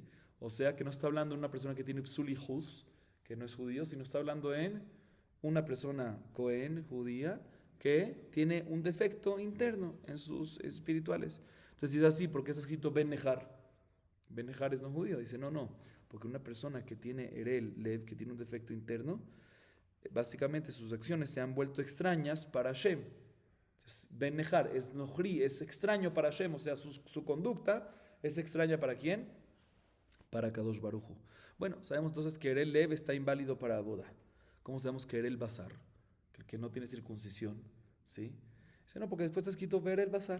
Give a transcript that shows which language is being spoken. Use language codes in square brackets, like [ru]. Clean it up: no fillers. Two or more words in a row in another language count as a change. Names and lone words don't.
[es] O sea, que no está hablando de una persona que tiene psulihus, que no es judío, sino está hablando en una persona cohen, judía, que tiene un defecto interno en sus espirituales. Entonces dice así, ¿por qué está escrito [he] Ben Nechar? Ben Nechar [es] es no judío. Dice, no, porque una persona que tiene [he] Erel, Lev, [es] que tiene un defecto interno, básicamente sus acciones se han vuelto extrañas para Hashem. [he] Ben Nechar [es] es nohri, es extraño para Hashem, o sea, su conducta es extraña para ¿quién? Para [he] Kadosh Baruj Hu. [es] Bueno, sabemos entonces que [he] Erel Lev [es] está inválido para la boda. ¿Cómo sabemos que [he] Erel Basar? [es] Que el que no tiene circuncisión, ¿sí? Dice, no, porque después está escrito [he] Erel Basar.